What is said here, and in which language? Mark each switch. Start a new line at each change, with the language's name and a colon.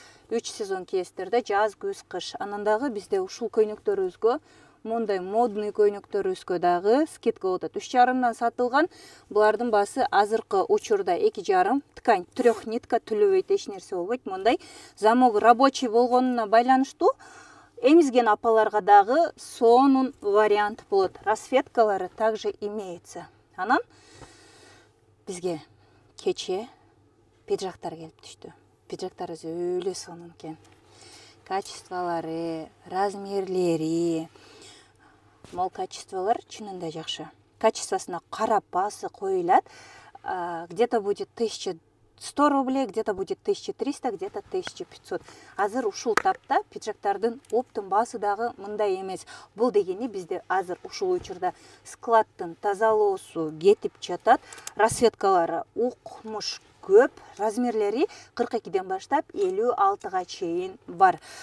Kyrgyz: 3 сезон кийесиздер да, жаз, күз, кыш. Анан дагы бизде ушул көйнөктөрүбүзгө, мондай модный көйнөктөрүбүзгө дагы скидка болот. 3,5дан сатылган. Булардын баасы азыркы учурда 2,5. Ткань, 3 нитка түлөбөйт, эч нерсе болбойт. Мондай замок рабочий болгонуна байланыштуу эмизген апаларга дагы сонун вариант болот. Расцветкалары
Russian: также имеется.
Kyrgyz: Анан бизге кече пиджактар келип түштү. Пиджактар өөлө сонун экен. Качестволары, размерлери, мол качестволар чынында жакшы. Качествосуна карап баасы коюлат.
Russian: Где-то будет 1100 рублей, где-то будет 1300, где-то 1500.
Kyrgyz: Азыр ушул тапта пиджактардын оптун баасы дагы мындай эмес. Бул дегени бизде азыр ушул учурда складтын тазалоосу кетип жатат. Расцветкалары укмуш көп, размерлери 42ден баштап 56га чейин бар.